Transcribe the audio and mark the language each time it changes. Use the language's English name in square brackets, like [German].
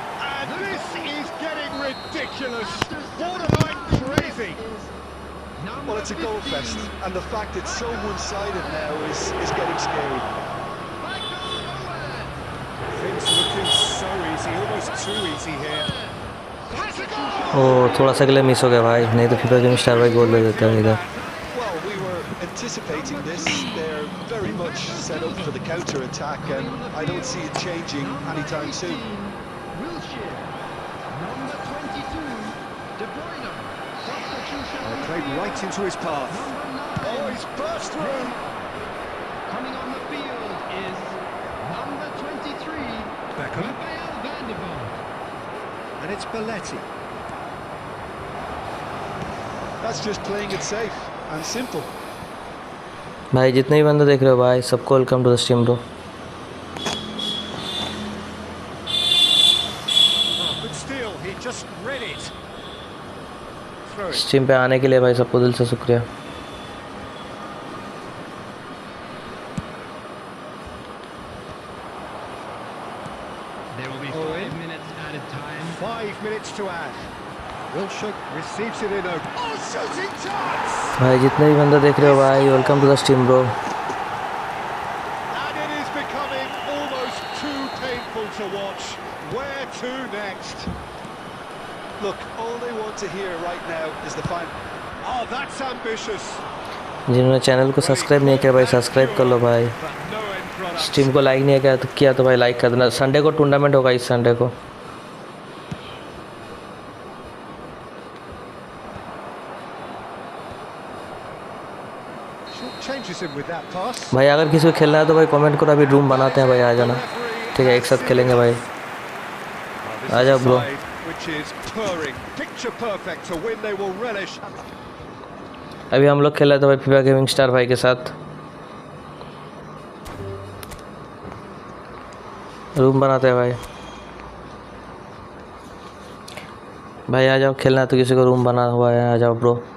[English] And this is getting ridiculous. Borderline crazy. Well, it's a goal fest, and the fact it's so one-sided now is getting scary. Things looking so easy, almost too easy here. Has a goal! [Hindi] ओ थोड़ा सा अगले miss हो गया भाई, नहीं तो FIFA game star भाई गोल दे देता है इधर। [English] Well, we were anticipating this. They're very much set up for the counter-attack, and I don't see it changing anytime soon. Wilshere. Number 22, De Bruyne. Substitution on the Played field. right into his path. Number 9. Oh, he's burst through. Coming on the field is number 23, Beckham. Rafael van der Vaart. And it's Belletti. That's just playing it safe and simple. [Hindi] भाई जितने भी बंदे देख रहे हो भाई सबको [English] Welcome to the stream bro. Oh, good steal, he just read it. Throw it. [Hindi] Stream पे आने के लिए भाई सबको दिल से शुक्रिया। [English] There will be Oh, 5 in. minutes added time. 5 minutes to add. Wilshere receives it in a... Oh, shooting chance! [Hindi] भाई जितने भी बंदे देख रहे हो भाई [English] Welcome to the stream bro. And it is becoming almost too painful to watch. Where to next? Look, all they want to hear right now is the final. Oh, that's ambitious. [Hindi] जिन्होंने channel को subscribe नहीं किया भाई subscribe कर लो भाई। [English] But no end product. [Hindi] Stream को like नहीं किया तो भाई लाइक कर देना। संडे को टूर्नामेंट होगा, इस संडे को। [English] catches him with that pass. [Hindi] भाई अगर किसी को खेलना है तो भाई कमेंट करो, अभी रूम बनाते हैं भाई, आ जाना। ठीक है, एक साथ खेलेंगे भाई, आ जाओ bro. [English] Which is purring, picture perfect, a win they will relish. [Hindi] अभी हम लोग खेल रहे थे भाई फीफा गेमिंग स्टार भाई के साथ। रूम बनाते हैं भाई, भाई आ जाओ, खेलना है तो किसी को रूम बना हुआ है, आ जाओ ब्रो।